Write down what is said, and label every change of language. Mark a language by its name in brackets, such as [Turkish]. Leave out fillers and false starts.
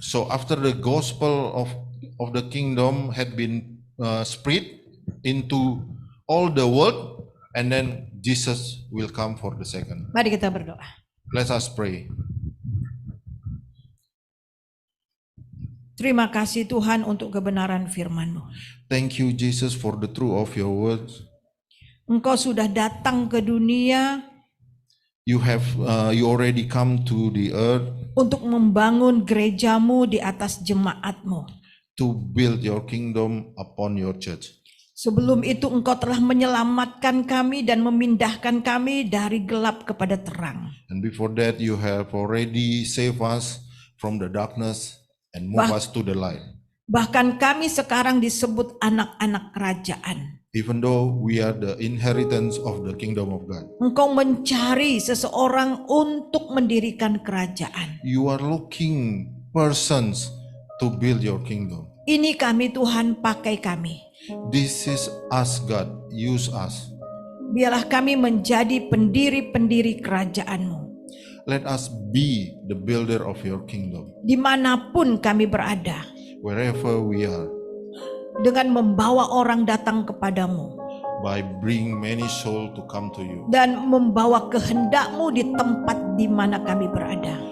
[English] So after the gospel of the kingdom had been spread into all the world, and then Jesus will come for the second. [Indonesian] Mari kita berdoa. [English] Let us pray. [Indonesian] Terima kasih Tuhan untuk kebenaran firman-Mu. [English] Thank you, Jesus, for the truth of your words. [Indonesian] Engkau sudah datang ke dunia [English] You already come to the earth [Indonesian] untuk membangun gerejamu di atas jemaatmu. [English] to build your kingdom upon your church. [Indonesian] Sebelum itu engkau telah menyelamatkan kami dan memindahkan kami dari gelap kepada terang. [English] And before that, you have already saved us from the darkness and move us to the light. [Indonesian] Bahkan kami sekarang disebut anak-anak kerajaan. [English] Even though we are the inheritance of the kingdom of God. [Indonesian] Engkau mencari seseorang untuk mendirikan kerajaan. [English] You are looking persons to build your kingdom. [Indonesian] Ini kami Tuhan, pakai kami. [English] This is us, God. Use us. [Indonesian] Biarlah kami menjadi pendiri-pendiri kerajaan-Mu. [English] Let us be the builder of your kingdom. [Indonesian] Dimanapun kami berada. [English] Wherever we are. [Indonesian] Dengan membawa orang datang kepadamu. [English] By bring many souls to come to you. [Indonesian] Dan membawa kehendak-Mu di tempat di mana kami berada.